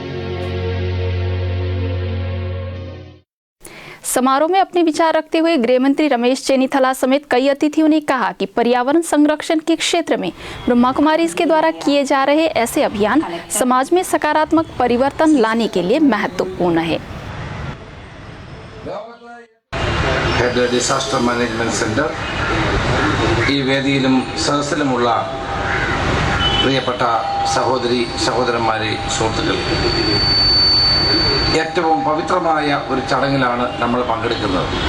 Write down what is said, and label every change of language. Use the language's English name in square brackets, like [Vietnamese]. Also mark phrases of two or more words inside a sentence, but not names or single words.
[Hindi] समारोह में अपने विचार रखते हुए गृह मंत्री रमेश चेन्नीथला समेत कई अतिथियों ने कहा कि पर्यावरण संरक्षण के क्षेत्र में ब्रह्मा कुमारीज के द्वारा किए जा रहे ऐसे अभियान समाज में सकारात्मक परिवर्तन लाने के लिए महत्वपूर्ण है। [Malayalam] ഡിസാസ്റ്റർ മാനേജ്മെന്റ് സെന്റർ ഈ വേദിയിലും സദസ്സിലുമുള്ള പ്രിയപ്പെട്ട സഹോദരി സഹോദരന്മാരെ, സുഹൃത്തുക്കൾ, ഏറ്റവും പവിത്രമായ ഒരു ചടങ്ങിലാണ് നമ്മൾ പങ്കെടുക്കുന്നത്.